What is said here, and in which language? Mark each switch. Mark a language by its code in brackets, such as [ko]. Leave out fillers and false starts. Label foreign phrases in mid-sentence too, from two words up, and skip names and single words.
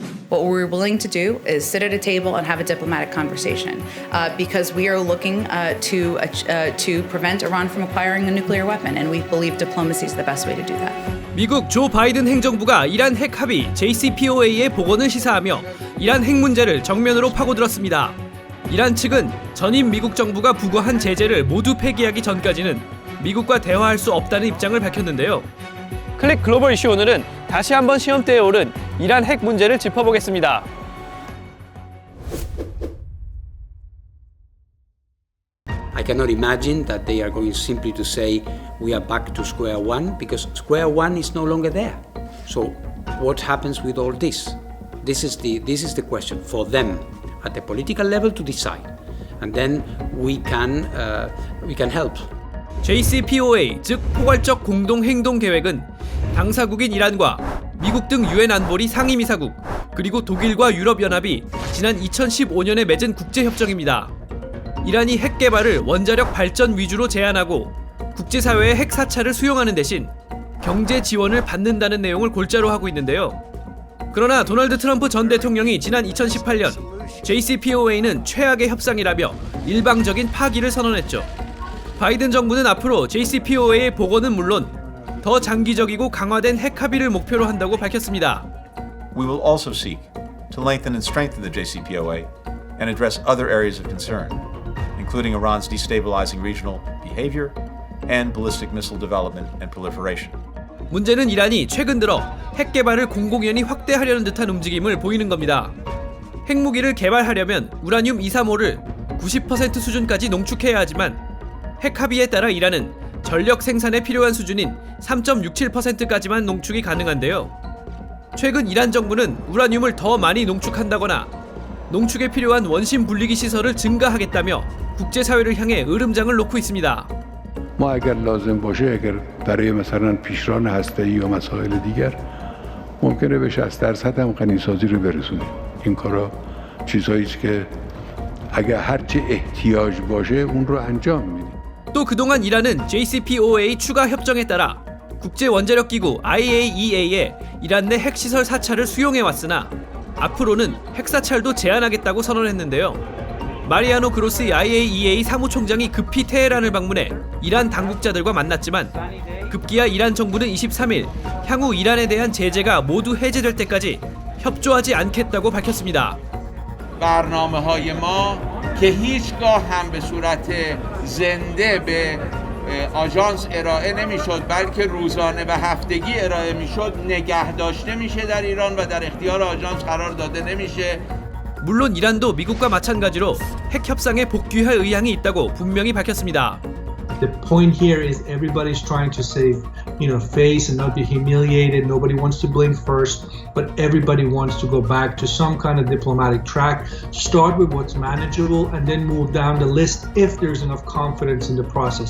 [en] What we're willing to do is sit at a table and have a diplomatic conversation because we are looking to prevent Iran from acquiring a nuclear weapon, and we believe diplomacy is the best way to do that. [ko] 미국 조 바이든 행정부가 이란 핵 합의 JCPOA의 복원을 시사하며 이란 핵 문제를 정면으로 파고들었습니다. 이란 측은 전임 미국 정부가 부과한 제재를 모두 폐기하기 전까지는 미국과 대화할 수 없다는 입장을 밝혔는데요. 클릭 글로벌 이슈 오늘은 다시 한번 시험대에 오른 이란 핵 문제를 짚어보겠습니다. [en] I cannot imagine that they are going simply to say we are back to square one because square one is no longer there. So what happens with all this? This is the question for them at the political level to decide, and then we can help. [ko] JCPOA, 즉 포괄적 공동 행동 계획은 당사국인 이란과 미국 등 유엔 안보리 상임이사국 그리고 독일과 유럽연합이 지난 2015년에 맺은 국제협정입니다. 이란이 핵 개발을 원자력 발전 위주로 제한하고 국제사회의 핵 사찰을 수용하는 대신 경제 지원을 받는다는 내용을 골자로 하고 있는데요. 그러나 도널드 트럼프 전 대통령이 지난 2018년 JCPOA는 최악의 협상이라며 일방적인 파기를 선언했죠. 바이든 정부는 앞으로 JCPOA의 복원은 물론 더 장기적이고 강화된 핵 합의를 목표로 한다고 밝혔습니다. [en] We will also seek to lengthen and strengthen the JCPOA and address other areas of concern, including Iran's destabilizing regional behavior and ballistic missile development and proliferation. [ko] 문제는 이란이 최근 들어 핵 개발을 공공연히 확대하려는 듯한 움직임을 보이는 겁니다. 핵무기를 개발하려면 우라늄 235를 90% 수준까지 농축해야 하지만 핵 합의에 따라 이란은 전력 생산에 필요한 수준인 3.67%까지만 농축이 가능한데요. 최근 이란 정부는 우라늄을 더 많이 농축한다거나 농축에 필요한 원심 분리기 시설을 증가하겠다며 국제사회를 향해 으름장을 놓고 있습니다. [fa] ما اگر لازم باشه اگر برای مثلا پیشران هسته‌ای یا مسائل دیگر ممکنه به 60% هم غنیسازی رو برسونیم. این کارا چیزایی است که اگر هر چه احتیاج باشه اون رو انجام میدیم. [ko] 또 그동안 이란은 JCPOA 추가 협정에 따라 국제 원자력 기구 IAEA의 이란 내 핵시설 사찰을 수용해 왔으나 앞으로는 핵 사찰도 제한하겠다고 선언했는데요. 마리아노 그로시 IAEA 사무총장이 급히 테헤란을 방문해 이란 당국자들과 만났지만 급기야 이란 정부는 23일 향후 이란에 대한 제재가 모두 해제될 때까지 협조하지 않겠다고 밝혔습니다. [fa] برنامه‌های ما که هیچگاه هم به صورت زنده به آژانس ارائه نمی‌شد بلکه روزانه و هفتگی ارائه می‌شد نگه داشته میشه در ایران و در اختیار آژانس قرار داده نمیشه. [ko] 물론 이란도 미국과 마찬가지로 핵 협상에 복귀할 의향이 있다고 분명히 밝혔습니다. [en] The point here is everybody's trying to save, face and not be humiliated. Nobody wants to blink first, but everybody wants to go back to some kind of diplomatic track. Start with what's manageable and then move down the list if there's enough confidence in the process.